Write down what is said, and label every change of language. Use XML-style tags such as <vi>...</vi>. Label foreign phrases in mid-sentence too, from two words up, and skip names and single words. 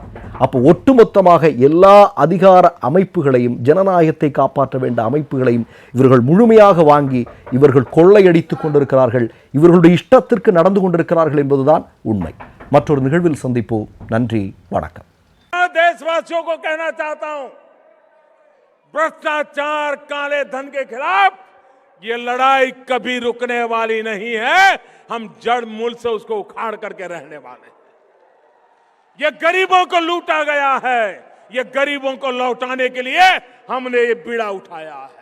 <ta>அப்போ ஒட்டுமொத்தமாக எல்லா அதிகார அமைப்புகளையும், ஜனநாயகத்தை காப்பாற்ற வேண்டிய அமைப்புகளையும் இவர்கள் முழுமையாக வாங்கி இவர்கள் கொள்ளையடித்து கொண்டிருக்கிறார்கள், இவர்களுடைய இஷ்டத்திற்கு நடந்து கொண்டிருக்கிறார்கள் என்பதுதான் உண்மை. மற்றொரு நிகழ்வில் சந்திப்போம். நன்றி, வணக்கம்.</ta> <hi>देशवासियों को कहना चाहता हूं, भ्रष्टाचार, काले धन के खिलाफ ये लड़ाई कभी रुकने वाली नहीं है. हम जड़ मूल से उसको उखाड़ करके रहने वाले. ये गरीबों को लूटा गया है, ये गरीबों को लौटाने के लिए हमने ये बीड़ा उठाया है.</hi>